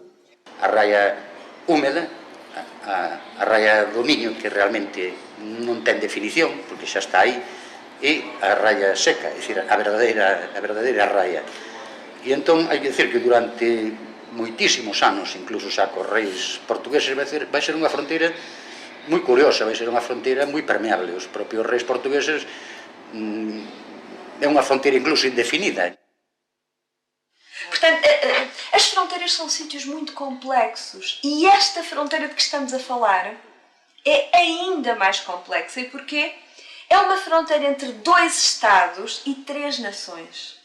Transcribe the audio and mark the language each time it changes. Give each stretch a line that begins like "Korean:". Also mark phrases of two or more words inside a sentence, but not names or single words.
Galician: A raia húmeda, a raia do Miño, que realmente non ten definición, porque xa está aí, e a raia seca, é dicir, a verdadeira raia. E entón, hai que dicir que durante moitísimos anos, incluso xa cos reis portugueses, vai ser unha fronteira moi curiosa, vai ser unha fronteira moi permeable. Os propios reis portugueses é unha fronteira incluso indefinida.
Portuguese: Portanto, as fronteiras são sítios muito complexos e esta fronteira de que estamos a falar é ainda mais complexa. E porquê? É uma fronteira entre 2 Estados e 3 nações.